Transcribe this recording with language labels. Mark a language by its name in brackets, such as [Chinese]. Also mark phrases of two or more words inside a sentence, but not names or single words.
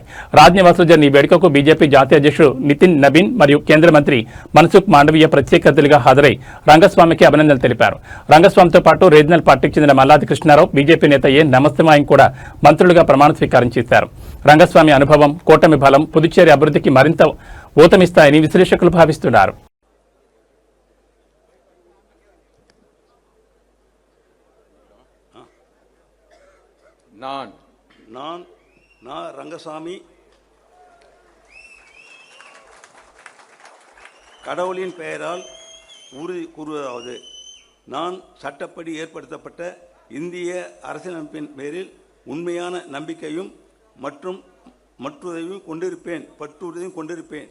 [Telugu] రాజ్నివాస్లో జరిగిన ఈ వేడుకకు బీజేపీ జాతీయ అధ్యక్షుడు నితిన్ నబీన్ మరియు కేంద్ర మంత్రి మన్సుఖ్ మాండవీయ ప్రత్యేక అతిథులుగా హాజరై రంగస్వామికి అభినందనలు తెలిపారు. రంగస్వామితో పాటు రీజనల్ పార్టీకి చెందిన మల్లాది కృష్ణారావు, బీజేపీ నేత ఏ నమస్తమాయం కూడా మంత్రులుగా ప్రమాణ స్వీకారం చేశారు. రంగస్వామి అనుభవం, కూటమి బలం పుదుచ్చేరి అభివృద్ధికి మరింత ఊతమిస్తాయని విశ్లేషకులు భావిస్తున్నారు. [Tamil] நான் ரங்கசாமி கடவுளின் பெயரால் உறுதி கூறுவதாவது, நான் சட்டப்படி ஏற்படுத்தப்பட்ட இந்திய அரசியலமைப்பின் பேரில் உண்மையான நம்பிக்கையும் மற்றும் மற்றுதையும் கொண்டிருப்பேன்.